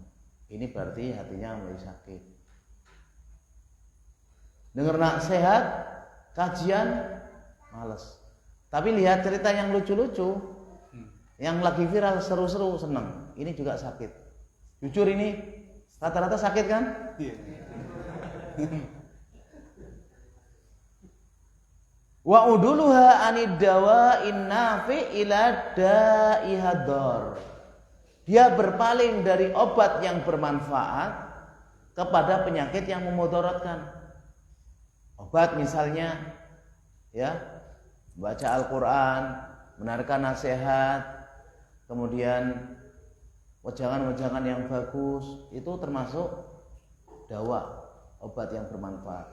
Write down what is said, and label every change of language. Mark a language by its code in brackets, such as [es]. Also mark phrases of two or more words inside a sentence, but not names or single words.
[id] Ini berarti hatinya mulai sakit. Dengar nasihat, kajian, malas. Tapi lihat cerita yang lucu-lucu, yang lagi viral, seru-seru, senang. Ini juga sakit. Jujur ini rata-rata sakit kan? [ar] وعدولها عن الدواء النافع إلى الداء الضار. [id] Dia berpaling dari obat yang bermanfaat kepada penyakit yang memudaratkan. Obat misalnya ya, baca Al-Quran, mendengarkan nasihat, kemudian wejangan-wejangan yang bagus, itu termasuk dawa, obat yang bermanfaat.